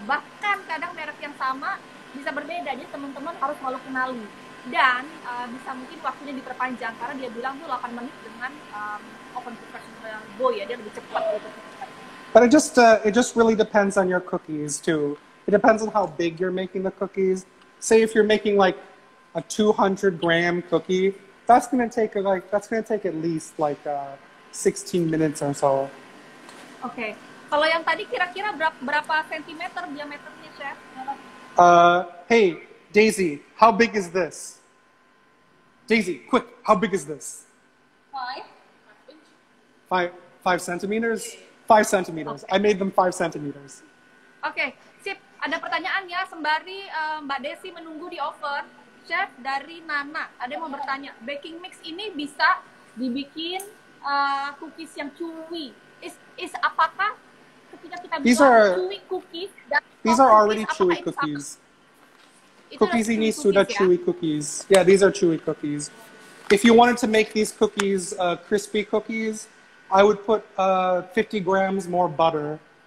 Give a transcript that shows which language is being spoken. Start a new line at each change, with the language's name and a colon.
Indonesian: Bahkan kadang merek yang sama bisa berbeda. Jadi teman-teman harus selalu kenali. Dan bisa mungkin waktunya diperpanjang karena dia bilang tuh 8 menit dengan oven professional Bo ya, dia lebih cepat gitu.
English: But it just really depends on your cookies too. It depends on how big you're making the cookies. Say if you're making like a 200-gram cookie, that's gonna take at least like 16 minutes or so.
Indonesian: Oke. Kalau yang tadi kira-kira berapa sentimeter diameternya, Chef?
English: Hey, Daisy, how big is this? Daisy, quick, how big is this? 5 centimeters? 5 centimeters. Okay. I made them 5 centimeters.
Indonesian: Oke, sip. Ada pertanyaan ya, sembari Mbak Desi menunggu di oven. Chef dari Nana, ada yang mau bertanya, baking mix ini bisa dibikin cookies yang chewy. Apakah ketika kita bilang chewy cookies?
English: These are already chewy cookies.
Indonesian: Cookies ini sudah chewy cookies.
English: Yeah, these are chewy cookies. If you wanted to make these cookies crispy cookies, I would put 50 grams more butter.